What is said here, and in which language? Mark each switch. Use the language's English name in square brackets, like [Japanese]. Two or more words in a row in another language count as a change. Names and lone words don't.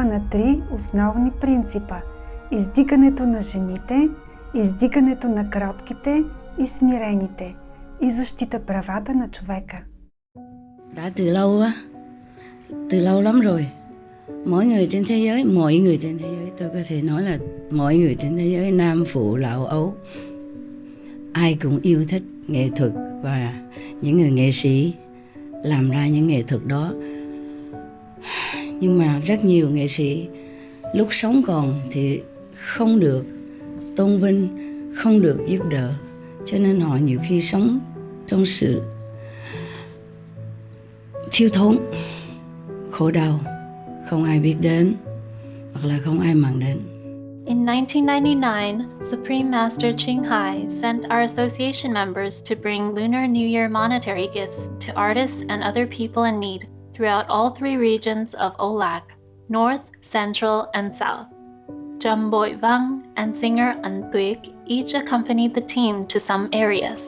[Bulgarian] на 3 основни принципа – издигането на жените, издигането на кротките и смирените и защита правата на човека. [Vietnamese] Đã từ lâu á, từ lâu lắm rồi. Mọi người trên thế giới, tôi có thể nói là mọi người trên thế giới, nam phụ lão ấu, ai cũng yêu thích nghệ thuật và những người nghệ sĩ làm ra những nghệ thuật đó. Nhưng mà rất nhiều nghệ sĩ lúc sống còn thì không được tôn vinh, không được giúp đỡ, cho nên họ nhiều khi sống trong sự thiếu thốn, khổ đau, không ai biết đến hoặc là không ai màng đến. [English] In 1999, Supreme Master Ching Hai sent our association members to bring Lunar New Year monetary gifts to artists and other people in need throughout all 3 regions of Olac, North, Central, and South. Trầm Bội Vang and singer Ấn Tuyết each accompanied the team to some areas.